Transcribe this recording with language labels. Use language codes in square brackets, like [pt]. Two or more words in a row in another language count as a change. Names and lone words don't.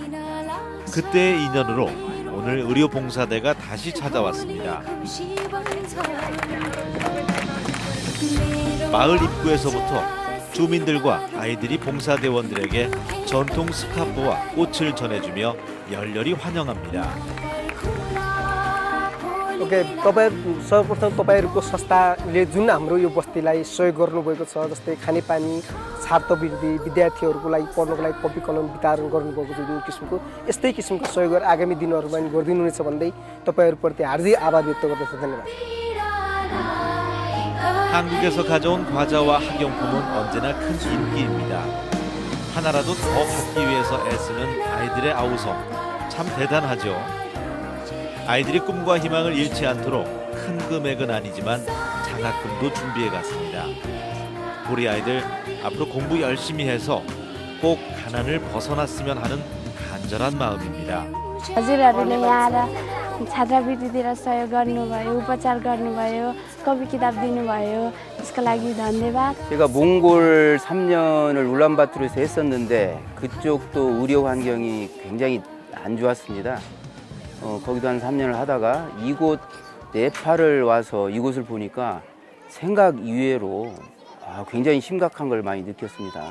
[ko] 그때의 인연으로 오늘 의료봉사대가 다시 찾아왔습니다. 마을 입구에서부터 주민들과 아이들이 봉사대원들에게 전통 스카프와 꽃을 전해주며 열렬히 환영합니다. [ne] ओके सर्वप्रथम तपाईँहरूको संस्थाले जुन हाम्रो यो बस्तीलाई सहयोग गर्नुभएको छ, जस्तै खानेपानी, छात्रवृत्ति, विद्यार्थीहरूको लागि पढ्नको लागि कपी कलम वितरण गर्नुभएको छ, जुन किसिमको यस्तै किसिमको सहयोग आगामी दिनहरूमा पनि गरिदिनुहुनेछ भन्दै तपाईँहरूप्रति हार्दिक आभार व्यक्त गर्दछु। धन्यवाद। [ko] 한국에서 가져온 과자와 학용품은 언제나 큰 인기입니다. 하나라도 더 받기 위해서 애쓰는 아이들의 아우성, 참 대단하죠. 아이들이 꿈과 희망을 잃지 않도록 큰 금액은 아니지만 장학금도 준비해 갔습니다. 우리 아이들 앞으로 공부 열심히 해서 꼭 가난을 벗어났으면 하는 간절한 마음입니다. [ne] हजुरहरूले यहाँ आएर छात्रवृत्तितिर सहयोग गर्नुभयो, उपचार गर्नुभयो, कपी किताब दिनुभयो, त्यसको लागि धन्यवाद। [ko] 제가 몽골 3년을 울란바토르에서 했었는데 그쪽도 의료 환경이 굉장히 안 좋았습니다. 거기도 한 3년을 하다가 이곳 네팔을 와서 이곳을 보니까 생각 이외로 굉장히 심각한 걸 많이 느꼈습니다.